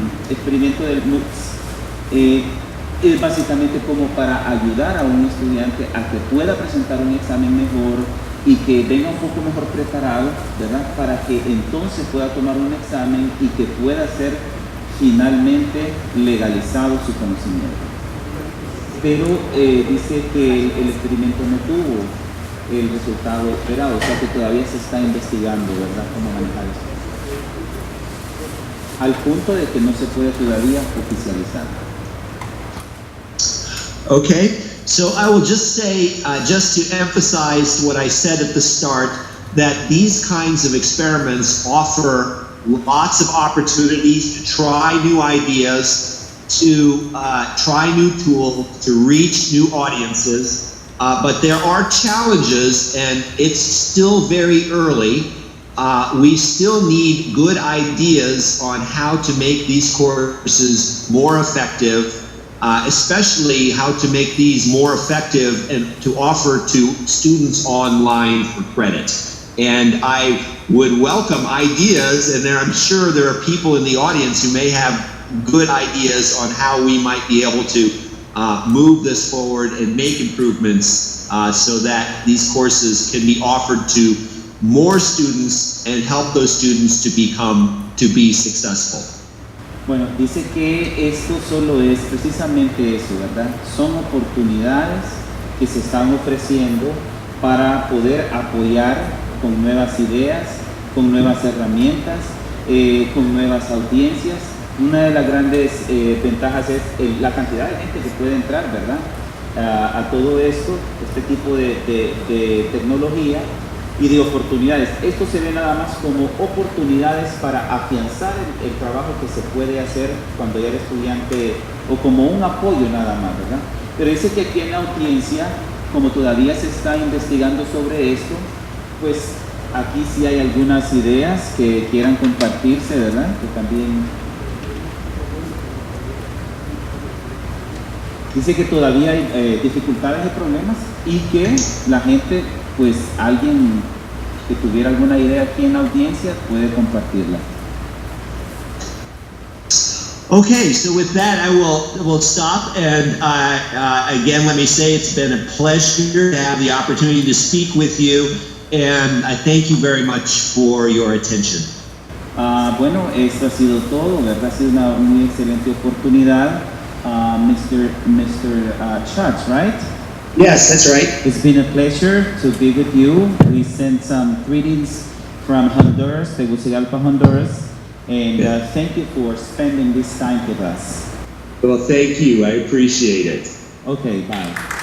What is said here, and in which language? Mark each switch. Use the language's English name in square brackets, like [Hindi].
[Spanish] experimento del MOOCS es básicamente como para ayudar a un estudiante a que pueda presentar un examen mejor y que venga un poco mejor preparado, ¿verdad?, para que entonces pueda tomar un examen y que pueda ser finalmente legalizado su conocimiento. Pero dice que el experimento no tuvo el resultado esperado, o sea que todavía se está investigando, ¿verdad?, cómo manejar eso. al punto de que no se puede todavía oficializar. [English] Okay, so I will just say, just to emphasize what I said at the start, that these kinds of experiments offer lots of opportunities to try new ideas, to try new tools, to reach new audiences, but there are challenges, and it's still very early. We still need good ideas on how to make these courses more effective, especially how to make these more effective and to offer to students online for credit. And I would welcome ideas, and I'm sure there are people in the audience who may have good ideas on how we might be able to move this forward and make improvements so that these courses can be offered to more students and help those students to be successful. [Spanish] Bueno, dice que esto solo es precisamente eso, ¿verdad? Son oportunidades que se están ofreciendo para poder apoyar con nuevas ideas, con nuevas herramientas, con nuevas audiencias. Una de las grandes ventajas es la cantidad de gente que puede entrar, ¿verdad? A todo esto, este tipo de tecnología y de oportunidades. Esto se ve nada más como oportunidades para afianzar el trabajo que se puede hacer cuando ya eres estudiante o como un apoyo nada más, ¿verdad? Pero dice que aquí en la audiencia, como todavía se está investigando sobre esto, pues aquí sí hay algunas ideas que quieran compartirse, ¿verdad? Que también dice que todavía hay dificultades y problemas y que la gente, pues alguien que tuviera alguna idea aquí en la audiencia puede compartirla. [English] Okay, so with that, I will stop, and again, let me say it's been a pleasure to have the opportunity to speak with you, and I thank you very much for your attention. [Spanish] Bueno, esto ha sido todo, ¿verdad? Ha sido una muy excelente oportunidad. [English] Mr. Schatz, right? Yes, that's right. It's been a pleasure to be with you. We sent some greetings from Honduras, Tegucigalpa, Honduras, and thank you for spending this time with us. Well, thank you. I appreciate it. Okay, bye.